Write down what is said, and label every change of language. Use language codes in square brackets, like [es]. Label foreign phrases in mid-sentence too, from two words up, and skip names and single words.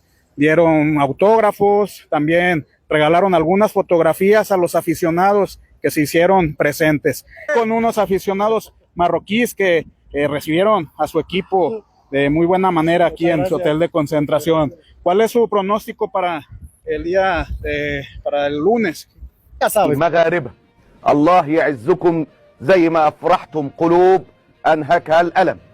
[es] Dieron autógrafos, también regalaron algunas fotografías a los aficionados que se hicieron presentes. Con unos aficionados marroquíes que recibieron a su equipo de muy buena manera aquí en su hotel de concentración. ¿Cuál es su pronóstico para el día, para el lunes? Ya sabes. [ar] المغاربة الله يعزكم زي ما أفرحتم قلوب أنهكها الألم.